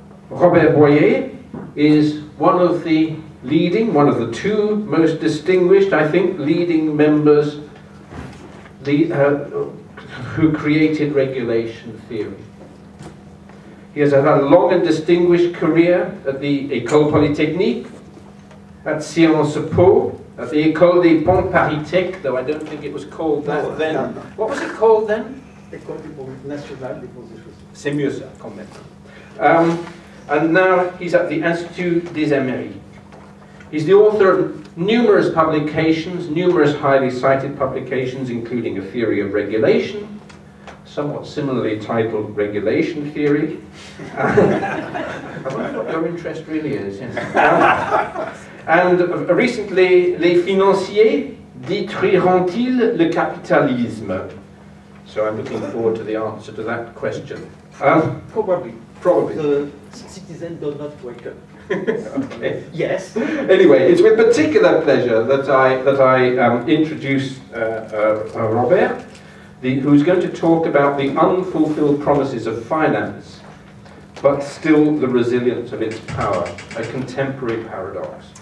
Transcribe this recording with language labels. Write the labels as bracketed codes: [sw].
[en] Robert Boyer is one of the two most distinguished, I think, leading members who created regulation theory. He has had a long and distinguished career at the École Polytechnique, at Sciences Po, at the École des Ponts Paris-Tech, though I don't think it was called that then. No. What was it called then? [fr] École nationale des beaux études. C'est mieux ça, quand même. [en] And now he's at the Institut des Amériques. He's the author of numerous publications, numerous highly cited publications, including A Theory of Regulation, somewhat similarly titled Regulation Theory. I wonder what your interest really is. Yes. And recently, Les financiers détruiront-ils le capitalisme? So I'm looking forward to the answer to that question. Probably. The citizen does not wake up. Okay. Yes. Anyway, it's with particular pleasure that I introduce Robert, who's going to talk about the unfulfilled promises of finance, but still the resilience of its power, a contemporary paradox.